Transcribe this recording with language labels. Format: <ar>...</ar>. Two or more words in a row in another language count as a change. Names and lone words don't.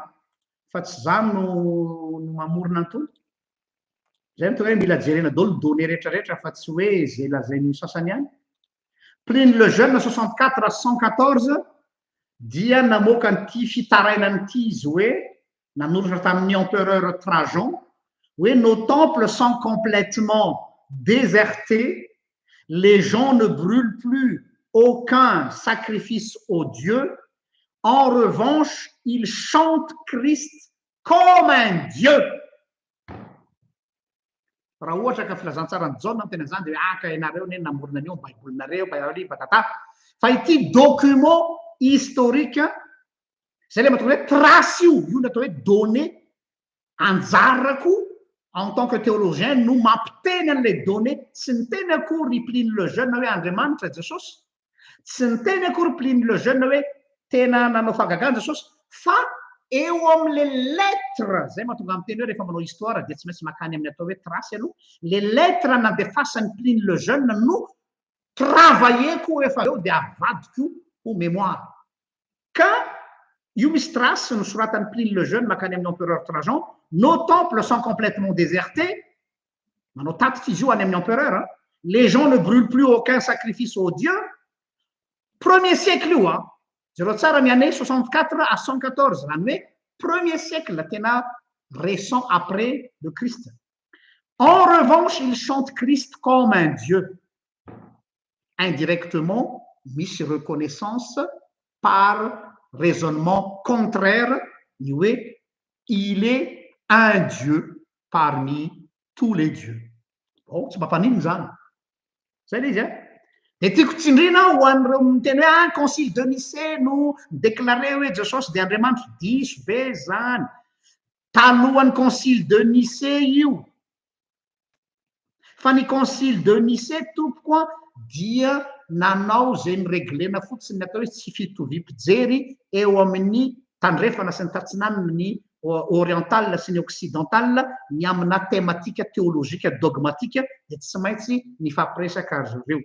<mg>fa tsy zany no mamorona antony zay mito hoe mila jerena daholo ny données rehetrarehetra fa tsy hoe zay lazainy sasany ihany Pline le Jeune 64 114 dia namoaka nyity fitarainanyity izy hoe nanoratra tamin'ny empereur Trajan</mg> <fr>oui, nos temples sont complètement désertés, les gens ne brûlent plus aucun sacrifice au Dieu. En revanche, ils chantent Christ comme un Dieu.</fr> <mg>Raha ohatra ka filazantsara ny jaona tena zany de aka ianareo ne namorona anio baibolinareo batata fa ity</mg> <fr>document historique</fr> <mg>zay le matonga hoe trace io io natao hoe données anjarako</mg> <fr>en tant que théologien</fr> <mg>no mampiteny an'ilay données tsy niteny akory Pline le Jeune hoe Andriamanitra Jesosy tsy niteny akory Pline le Jeune hoe tena nanao fagagana Jesosy fa eo am'le lettre zay mahatonga amiteny hoe rehefa manao histoire de tsy maintsy makany amin'ny atao hoe trace aloha le lettre nandefasan'ny Pline le Jeune no travailleko efa eo de avadiko ho mémoire ka io misy trace nosoratan'ny Pline le Jeune makany amin'ny empereur Trajan</mg> <fr>nos temples sont complètement désertés</fr> <mg>manao tatitra izy io any amin'ny empereur hein?</mg> <fr>Les gens ne brûlent plus aucun sacrifice au Dieu premier siècle</fr> <mg>io zareo tsara ny</mg> <fr>année 64 à 114</fr> <mg>zany hoe</mg> <fr>premier siècle tena récent après le Christ. En revanche, il chante Christ comme un Dieu. Indirectement, mis reconnaissance par raisonnement contraire, il est un Dieu parmi tous les dieux.</fr> <mg>Oh, tsy mampanino zany. Zay le izy a. De tiako tsindrina ho an'ireo miteny hoe concile de Nicée no déclaré hoe Jesosy de Andriamanitra, diso be zany. Talohan'ny concile de Nicée io. Fa ny concile de Nicée tompoko dia nanao zay nyreglena fotsiny atao hoe tsy fitovim-pijery eo amin'ny tandrefana sy ny tatsinaniny ny oriental sy ny occidental ny amina thématika théologika dogmatika de tsy maintsy ny fampiresaka azy ireo.</mg>